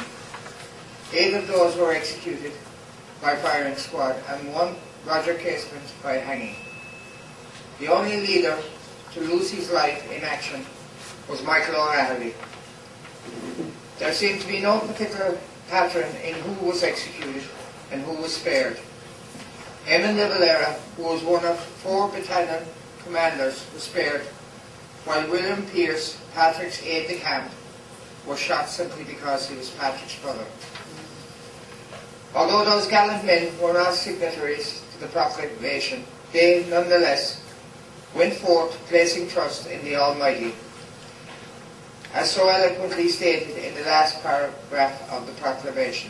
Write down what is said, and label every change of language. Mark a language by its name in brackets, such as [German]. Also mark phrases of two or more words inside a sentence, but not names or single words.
[English] 8 of those were executed by firing squad, and 1, Roger Casement, by hanging. The only leader to lose his life in action was Michael O'Reilly. There seemed to be no particular pattern in who was executed and who was spared. Eamon de Valera, who was one of 4 battalion commanders, was spared, while William Pearce, Patrick's aide-de-camp, was shot simply because he was Patrick's brother. Although those gallant men were not signatories to the Proclamation, they nonetheless went forth placing trust in the Almighty, as so eloquently stated in the last paragraph of the Proclamation.